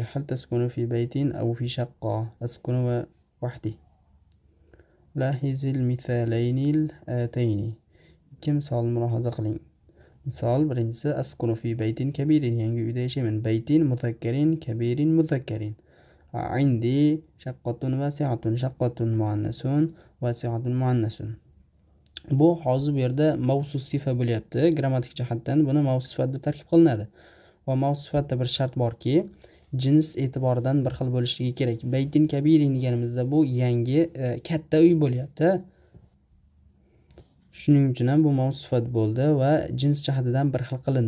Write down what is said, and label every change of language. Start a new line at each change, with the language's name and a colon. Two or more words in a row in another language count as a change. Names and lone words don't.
Arabic: هل تسكن في بيت أو في شقة? أسكن وحدي. لاحظ المثالين الآتيين.
Uzbek: Ikki misolni mulohaza qiling. Misol birinchisi
Arabic: أسكن في بيت كبير.
Uzbek: Yangi uyda yashayman.
Arabic: بيت مذكر، كبير مذكر. عندي شقة واسعة. شقة مؤنث واسعة مؤنث.
Uzbek: Bu hozir bu yerda mavsuf sifa bo'lyapti. Grammatik jihatdan buni mavsuf sifat deb tarkib qilinadi. Va mavsuf sifatda bir shart borki, jins e'tiboridan bir xil bo'lishligi kerak.
Arabic: بيت كبير
Uzbek: deganimizda bu yangi katta uy bo'lyapti. Shuning uchun ham bu mavsuf sifat bo'ldi va jins jihatidan bir xil qilindi.